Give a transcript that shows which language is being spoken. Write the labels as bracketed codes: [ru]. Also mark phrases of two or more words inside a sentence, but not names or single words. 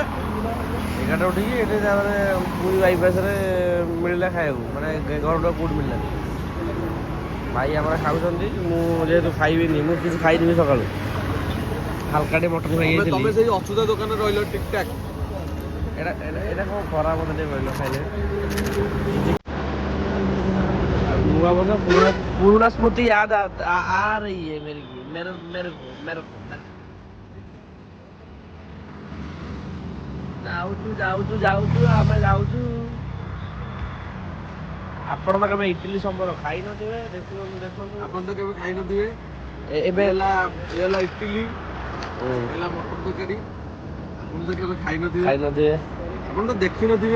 [or] ଉଠିକି ଏଠି ତାପରେ ପୁରୀ ବାଇପାସରେ ମିଳିଲା ଖାଇବାକୁ ମାନେ ଘରଟା କେଉଁଠି ମିଳିଲାନି ଭାଇ ଆମର ଖାଉଛନ୍ତି ମୁଁ ଯେହେତୁ ଖାଇବିନି ମୁଁ କିଛି ଖାଇଦେବି ସକାଳୁ ହାଲକାଟେ ମଟନ ଖାଇଯାଇଥିଲି ତମେ ସେଇ ଅଚ୍ୟୁତା ଦୋକାନରେ ରହିଲ ଠିକ୍ ଠାକ୍ ଏଇଟା କ'ଣ ଖରାପ ମତେ ଟିକେ କହିଲ ଖାଇଲେ [hi] नूआ वर्ष पूरा स्मृति याद आ रही है मेरे को [or] ଯାଉଛୁ ଆମେ ଯାଉଛୁ ଆପଣ ତ କେବେ ଇଟିଲି ସମ୍ବର ଖାଇ ନଥିବେ ଦେଖନ୍ତୁ ଆପଣ ତ କେବେ ଖାଇ ନଥିବେ ଏବେ ହେଲା ଇଟିଲି ହେଲା ମଟନ ତରକାରୀ ଆପଣ ତ କେବେ ଖାଇ ନଥିବେ ଆପଣ ତ ଦେଖିନଥିବେ